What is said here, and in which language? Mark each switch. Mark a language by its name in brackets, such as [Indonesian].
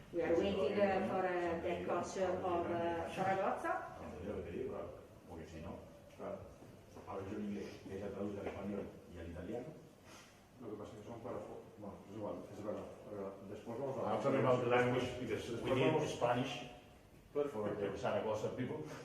[English] We are waiting for the coach of Saragozza. [Spanish] Lo que te digo, porque si no, claro, hablo yo en inglés, que ella traduce al español y al italiano. Lo que pasa es que son párrafos. Bueno, es igual, es verdad. Después vamos a [English] I'm talking about the language because we need Spanish for the Zaragoza people.